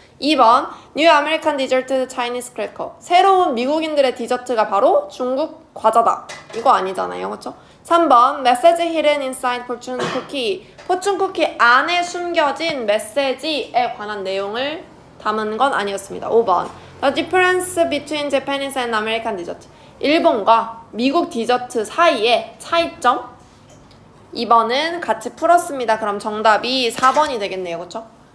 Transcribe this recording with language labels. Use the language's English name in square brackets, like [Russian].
[English] 2번 New American Dessert Chinese Cracker. [Korean] 새로운 미국인들의 디저트가 바로 중국 과자다. 이거 아니잖아요, 그렇죠? [English] 3번 Message Hidden Inside Fortune Cookie. [Korean] 포춘 쿠키 안에 숨겨진 메시지에 관한 내용을 담은 건 아니었습니다. [English] 5번 The Difference Between Japanese and American Dessert. [Korean] 일본과 미국 디저트 사이의 차이점. 2번은 같이 풀었습니다. 그럼 정답이 4번이 되겠네요. 그쵸?